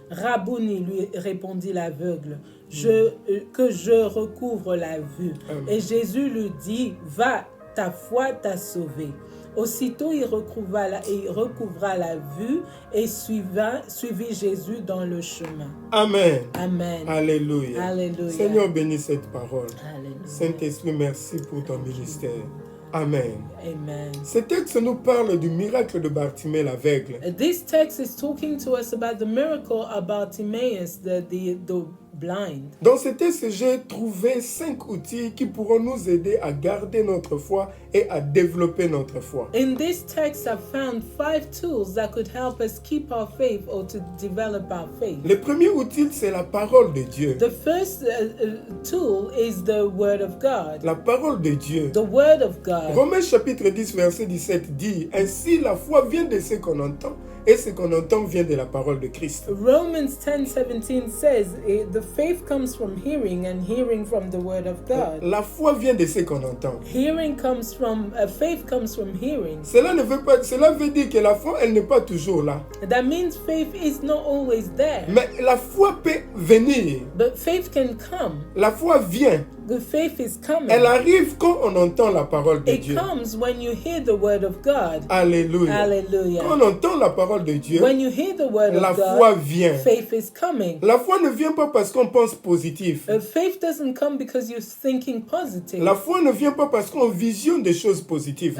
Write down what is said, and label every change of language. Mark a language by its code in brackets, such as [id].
[fr] « Rabouni, lui répondit l'aveugle, que je recouvre la vue. » Et Jésus lui dit, « Va, ta foi t'a sauvé. » Aussitôt, il recouvra la vue et suivit Jésus dans le chemin. Amen. Amen. Alléluia. Alléluia. Seigneur, bénis cette parole. Alléluia. Saint-Esprit, merci pour ton ministère. Amen. Amen. Ce texte nous parle du miracle de Bartimée l'aveugle. [en] This text is talking to us about the miracle of Bartimaeus, the blind. [fr] Dans ce texte, j'ai trouvé 5 outils qui pourront nous aider à garder notre foi et à développer notre foi. [en] In this text, I found 5 tools that could help us keep our faith or to develop our faith. [fr] Le premier outil, c'est la parole de Dieu. [en] The first tool is the Word of God. [fr] La parole de Dieu. [en] The Word of God. [fr] Romains chapitre 10, verset 17 dit, « Ainsi la foi vient de ce qu'on entend, et ce qu'on entend vient de la parole de Christ. » [en] Romans 10:17 says, the faith comes from hearing and hearing from the Word of God. [fr] La foi vient de ce qu'on entend. [en] Faith comes from hearing. [fr] Cela veut dire que la foi, elle n'est pas toujours là. [en] That means faith is not always there. [fr] Mais la foi peut venir. [en] But faith can come. [fr] La foi vient. [en] The faith is coming. [fr] Elle arrive quand on entend la parole de [en] It [fr] Dieu. [en] comes when you hear the Word of God. [fr] Alléluia. [en] Hallelujah. [fr] Quand on entend la parole de Dieu, [en] When you hear the Word [fr] la [en] of God, [fr] foi vient. [en] faith is coming. [fr] La foi ne vient pas parce qu'on pense positif. [en] Faith doesn't come because you're thinking positive. [fr] La foi ne vient pas parce qu'on visionne des choses positives.